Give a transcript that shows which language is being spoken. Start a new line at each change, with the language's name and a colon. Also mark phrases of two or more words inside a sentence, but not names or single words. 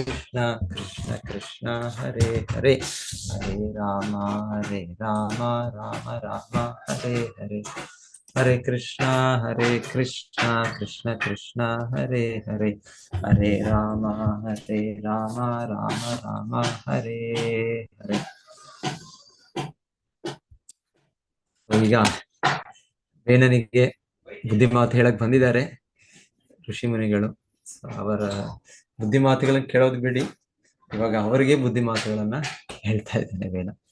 Sanskrit: ಕೃಷ್ಣ ಕೃಷ್ಣ ಹರೇ ಹರೇ ಹರೇ ರಾಮ ರಾಮ ರಾಮ ಹರೇ ಹರೇ ಹರೇ ಕೃಷ್ಣ ಕೃಷ್ಣ ಕೃಷ್ಣ ಹರೇ ಹರೇ ಹರೇ ರಾಮ ರಾಮ ರಾಮ ಹರೇ ಹರೇ.
Kannada: ಈಗ ವೇಣನಿಗೆ ಬುದ್ಧಿ ಮಾತು ಹೇಳಕ್ ಬಂದಿದ್ದಾರೆ ಋಷಿ ಮುನಿಗಳು. ಅವರ ಬುದ್ಧಿ ಮಾತುಗಳನ್ನ ಕೇಳೋದು ಬಿಡಿ, ಇವಾಗ ಅವರಿಗೆ ಬುದ್ಧಿ ಮಾತುಗಳನ್ನ ಹೇಳ್ತಾ ಇದ್ದೇನೆ ವೇಣ.